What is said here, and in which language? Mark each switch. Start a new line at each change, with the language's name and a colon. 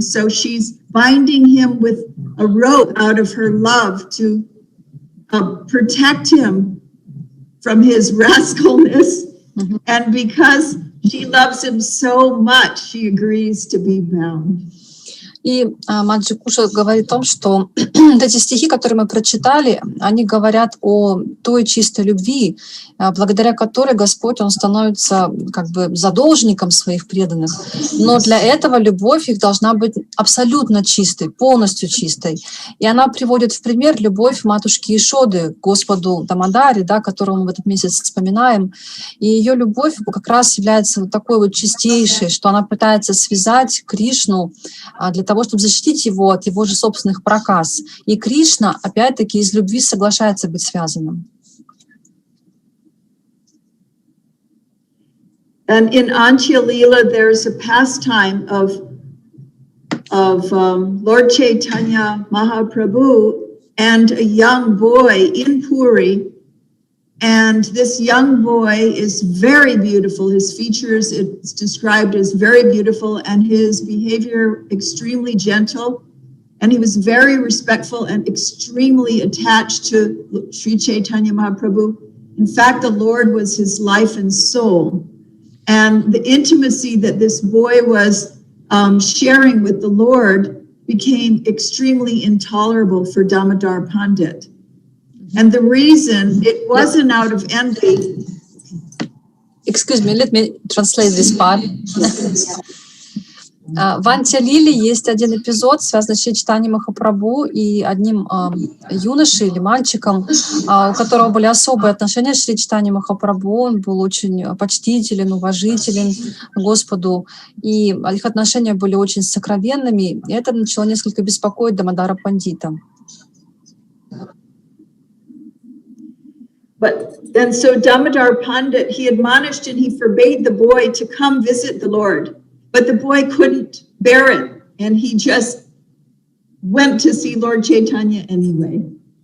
English: So she's binding him with a rope out of her love to protect him from his rascalness. Mm-hmm. And because she loves him so much, she agrees to be bound.
Russian: И Маджи Куша говорит о том, что эти стихи, которые мы прочитали, они говорят о той чистой любви, благодаря которой Господь, Он становится как бы задолжником своих преданных. Но для этого любовь их должна быть абсолютно чистой, полностью чистой. И она приводит в пример любовь матушки Ишоды к Господу Дамадаре, да, которого мы в этот месяц вспоминаем. И ее любовь как раз является вот такой вот чистейшей, что она пытается связать Кришну для того, чтобы защитить его от его же собственных проказ. И Кришна, опять-таки, из любви соглашается быть связанным.
English: And in Adi-lila, there's a pastime of Lord Chaitanya Mahaprabhu and a young boy in Puri. And this young boy is very beautiful. His features, it's described as very beautiful, and his behavior extremely gentle. And he was very respectful and extremely attached to Shri Chaitanya Mahaprabhu. In fact, the Lord was his life and soul. And the intimacy that this boy was sharing with the Lord became extremely intolerable for Damodar Pandit. And the reason, it wasn't out of envy. Excuse me, let me translate this part.
Russian: В Ади-лиле есть один эпизод, связанный с Шри Чайтаньей Махапрабху и одним юношей или мальчиком, у которого были особые отношения с Шри Чайтаньей Махапрабху. Он был очень почтителен, уважителен Господу, и их отношения были очень сокровенными, и это начало несколько беспокоить Дамодара Пандита.
English: But then so Damodar Pandit, he admonished and he forbade the boy to come visit the Lord. But the boy couldn't bear it, and he just went to see Lord Chaitanya anyway.